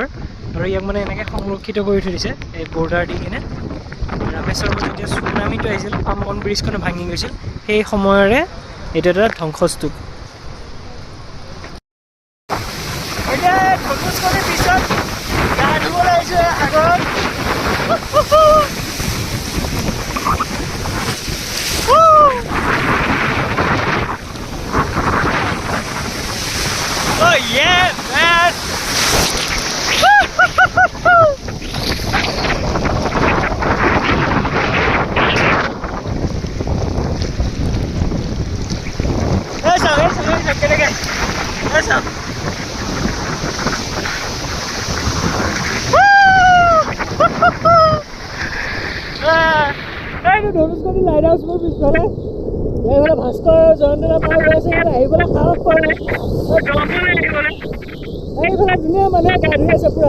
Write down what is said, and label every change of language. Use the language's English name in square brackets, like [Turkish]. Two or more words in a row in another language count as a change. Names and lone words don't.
[Assamese] আৰু ইয়াক মানে এনেকৈ সংৰক্ষিত কৰি থৈ দিছে এই বৰ্ডাৰ দি কিনে। ৰামেশ্বৰমত যেতিয়া চুনামীটো আহিছিল, পাম্বন ব্ৰিজখনে ভাঙি গৈছিল, সেই সময়ৰে এইটো এটা ধ্বংসস্তূপ। এতিয়া ধনুষ্কোটিৰ পিছত গা ধুবলৈ আহিছোঁ সাগৰত। [English] Oh yeah, man! [Spanish] Esa, que le quede. Esa. [Assamese] এইটো ধনুষ্কোটি লাইট হাউচ মোৰ পিছফালে। এইফালে ভাস্কৰ জয়ন্তৰা পাৰ হৈ আছে, ইয়াত আহিবলৈ সাহস কৰা নাই। এইফালে ধুনীয়া মানুহে গা ধুই আছে পুৰা।